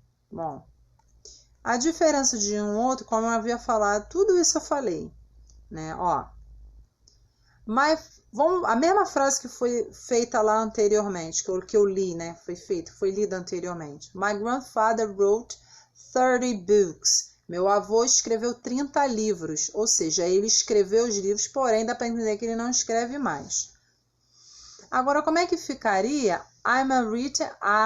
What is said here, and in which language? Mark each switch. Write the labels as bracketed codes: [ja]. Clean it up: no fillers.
[pt] Bom, a diferença de um e outro, como eu havia falado, tudo isso eu falei, né? Ó, mas a mesma frase que foi feita lá anteriormente, que eu li, né? Foi lida anteriormente. [en] My grandfather wrote 30 books. [pt] Meu avô escreveu 30 livros, ou seja, ele escreveu os livros, porém dá para entender que ele não escreve mais. Agora, como é que ficaria? [en] I'm a writer.